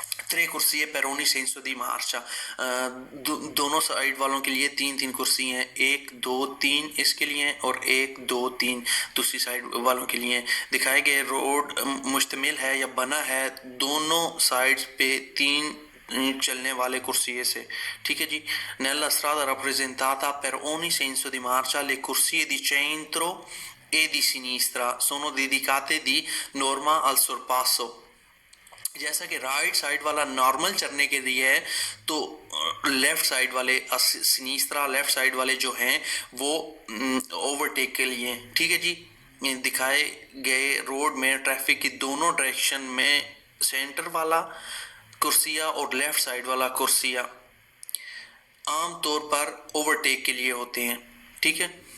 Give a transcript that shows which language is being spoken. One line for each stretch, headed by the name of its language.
Italian: tre corsie per ogni senso di marcia,
Hindi: दोनों side वालों के लिए तीन तीन कुर्सी हैं, 1 2 3 इसके लिए और 1 2 3 दूसरी साइड वालों के लिए। दिखाए गए रोड मुश्तमिल है या बना है दोनों साइड्स पे तीन चलने वाले कुर्सिये से। ठीक है जी।
Italian: Nella strada rappresentata per ogni senso di marcia le corsie di centro e di sinistra sono dedicate di norma al sorpasso।
Hindi: जैसा कि राइट साइड वाला नॉर्मल चलने के लिए है तो लेफ्ट साइड वाले सिनिस्त्रा लेफ्ट साइड वाले जो हैं वो ओवरटेक के लिए। ठीक है जी। दिखाए गए रोड में ट्रैफिक की दोनों डायरेक्शन में सेंटर वाला कुर्सिया और लेफ्ट साइड वाला कुर्सिया आम तौर पर ओवरटेक के लिए होते हैं। ठीक है।